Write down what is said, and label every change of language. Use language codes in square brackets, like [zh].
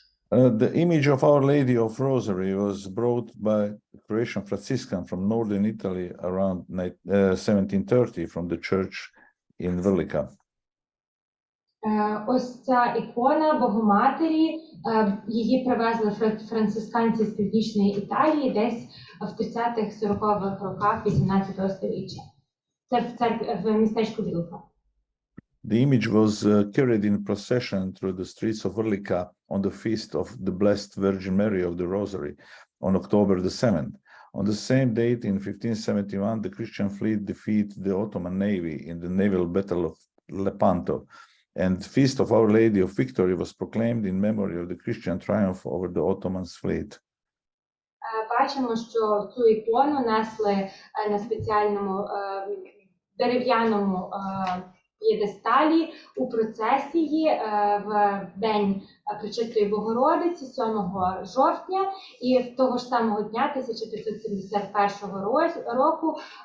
[en] The image of Our Lady of Rosary was brought by Croatian Franciscan from northern Italy around 1730 from the church in Vrlika. [uk] Ось ця ікона Богоматері, її привезли францисканці з Північної Італії десь в 30-40-х роках 18 століття. Це в містечку Вілка. [en] The image was carried in procession through the streets of Vrlika on the feast of the Blessed Virgin Mary of the Rosary on October the 7th. On the same date in 1571, the Christian fleet defeated the Ottoman navy in the naval battle of Lepanto. And the feast of Our Lady of Victory was proclaimed in memory of the Christian triumph over the Ottoman fleet. [uk] Бачимо, що цю ікону несли на спеціальному дерев'яному п'єдесталі у процесії в День Пречистої Богородиці 7 жовтня, і того ж самого дня 1571 року